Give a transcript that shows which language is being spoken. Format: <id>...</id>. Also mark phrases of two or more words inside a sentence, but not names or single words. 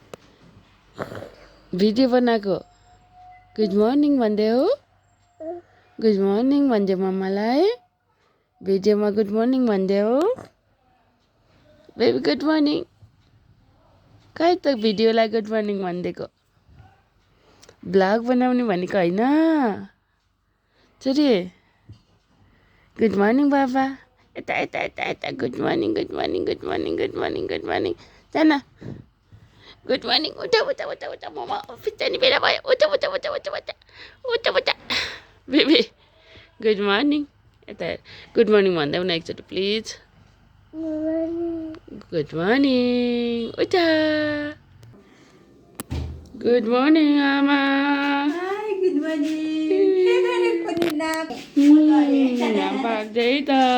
<ne>भिडियो बनाएको</ne> <en>good morning</en> <ne>भन्दै हो</ne> <en>good morning</en> <ne>भन्दै मम्मालाई भिडियोमा</ne> <en>good morning</en> <ne>भन्दै हो</ne> <en>baby good morning</en> <ne>कहीँ त भिडियोलाई</ne> <en>good morning</en> <ne>भनिदिएको ब्लग बनाउने भनेको होइन छोरी</ne> <en>good morning</en> <ne>बाबा यता यता यता यता</ne> <en>good morning good morning good morning good morning good morning good morning</en> <ne>गुड मर्निङ जान गुड मर्निङ उठा उठा उठा उठा मम्मा अफिस जाने बेला भयो उठा उठा उठा उठा उठा उठा उठा</ne> <en>baby good morning</en> <ne>यता</ne> <en>good morning</en> <ne>भन्दैौ न एकचोटि</ne> <en>please good morning</en> <ne>उठा</ne> <en>good morning</en> <ne>आमा</ne> <en>good morning</en> <ne>पाक्दै त</ne>